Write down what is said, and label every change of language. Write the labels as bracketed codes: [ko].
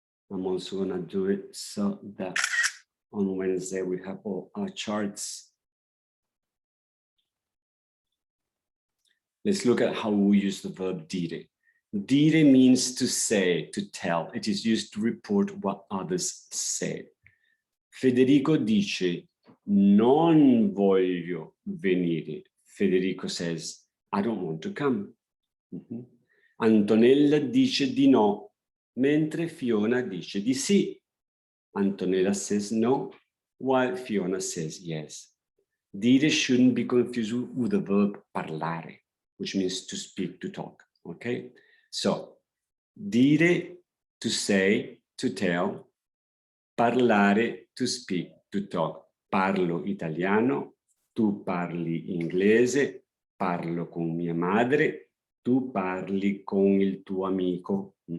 [en] I'm also gonna do it so that on Wednesday we have all our charts. Let's look at how we use the verb dire. Dire means to say, to tell. It is used to report what others say. [it] Federico dice, non voglio venire. [en] Federico says, I don't want to come. [it] Antonella dice di no, mentre Fiona dice di sì. [en] Antonella says no, while Fiona says yes. Dire shouldn't be confused with the verb parlare, which means to speak, to talk, okay? So, dire, to say, to tell. Parlare, to speak, to talk. [it] Parlo italiano, tu parli inglese, parlo con mia madre, tu parli con il tuo amico.